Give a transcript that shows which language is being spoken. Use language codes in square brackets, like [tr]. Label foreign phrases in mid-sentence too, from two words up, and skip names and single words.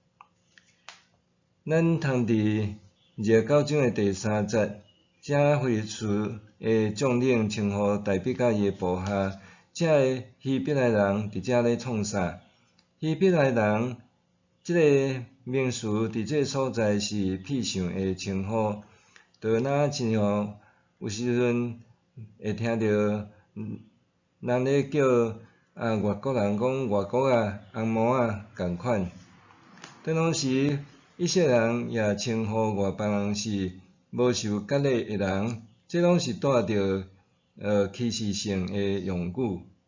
[nan] 咱通伫29章诶第3节，这非利士诶将领称呼大必甲伊诶部下，这个希伯来人伫遮咧创啥？希伯来人即个名词伫即个所在是僻上诶称呼，就若亲像有时阵会听到人咧叫外国人讲外国红毛共款。当当时以色列人也称呼外邦人是无受割礼诶人，这拢是带着歧视性诶用语。